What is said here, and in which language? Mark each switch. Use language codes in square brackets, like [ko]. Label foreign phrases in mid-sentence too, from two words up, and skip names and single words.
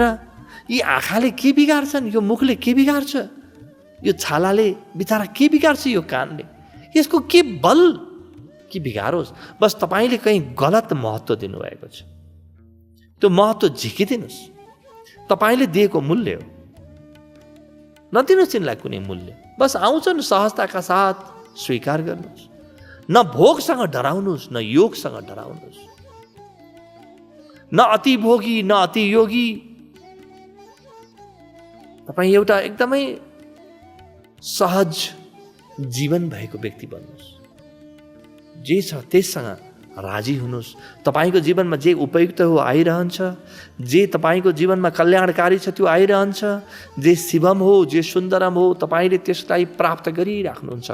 [ne] यी आँखाले के बिगार्छन्, यो मुखले के बिगार्छ, यो छालाले बिचारा के बिगार्छ, यो कानले, यसको के बल कि बिगारोस्। बस तपाईँले कहीँ गलत महत्त्व दिनुभएको छ। त्यो महत्त्व झिकिदिनुहोस्। तपाईँले दिएको मूल्य हो, नदिनुहोस् तिनलाई कुनै मूल्य। बस आउँछन् सहजताका साथ स्वीकार गर्नुहोस्। न भोगसँग डराउनुहोस्, न योगसँग डराउनुहोस्। न अति भोगी, न अति योगी। तपाईँ एउटा एकदमै सहज जीवन भएको व्यक्ति बन्नुहोस्। जे छ त्यससँग राजी हुनुहोस्। तपाईँको जीवनमा जे उपयुक्त हो आइरहन्छ, जे तपाईँको जीवनमा कल्याणकारी छ त्यो आइरहन्छ, जे शिवम हो, जे सुन्दरम हो, तपाईँले त्यसलाई प्राप्त गरिराख्नुहुन्छ।